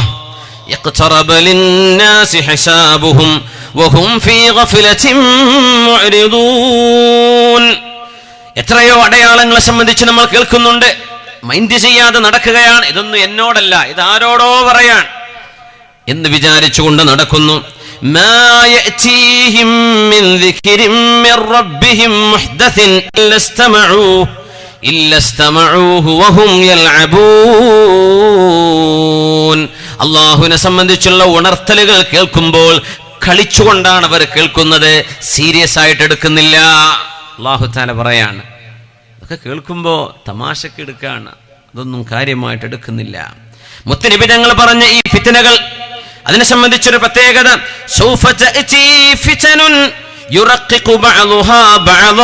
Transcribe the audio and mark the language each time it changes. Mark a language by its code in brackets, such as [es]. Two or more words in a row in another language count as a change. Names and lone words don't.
[ar] اقترب للناس حسابهم وهم في غفلة معرضون. [ml] എത്രയോ അടയാളങ്ങളെ സംബന്ധിച്ച് നമ്മൾ കേൾക്കുന്നുണ്ട്, മൈൻഡ് ചെയ്യാതെ നടക്കുകയാണ്. ഇതൊന്നും എന്നോടല്ല, ഇതാരോടോ പറയാൻ എന്ന് വിചാരിച്ചുകൊണ്ട് നടക്കുന്നു. [ar] ما يأتيهم من ذكر من ربهم محدث إلا استمعوه وهم يلعبون. [ml] അല്ലാഹുവിനെ സംബന്ധിച്ചുള്ള ഉണർത്തലുകൾ കേൾക്കുമ്പോൾ കളിച്ചുകൊണ്ടാണ് അവർ കേൾക്കുന്നത്, സീരിയസ് ആയിട്ട് എടുക്കുന്നില്ല. അല്ലാഹു തആല പറയാണ്, അതൊക്കെ കേൾക്കുമ്പോൾ തമാശക്ക് എടുക്കാണ്, അതൊന്നും കാര്യമായിട്ട് എടുക്കുന്നില്ല. മുത്തുനബി തങ്ങൾ പറഞ്ഞ ഈ ഫിത്നകൾ, അതിനെ സംബന്ധിച്ചൊരു പ്രത്യേകത, [ar] سوف تأتي فتن يرقق بعضها بعضا.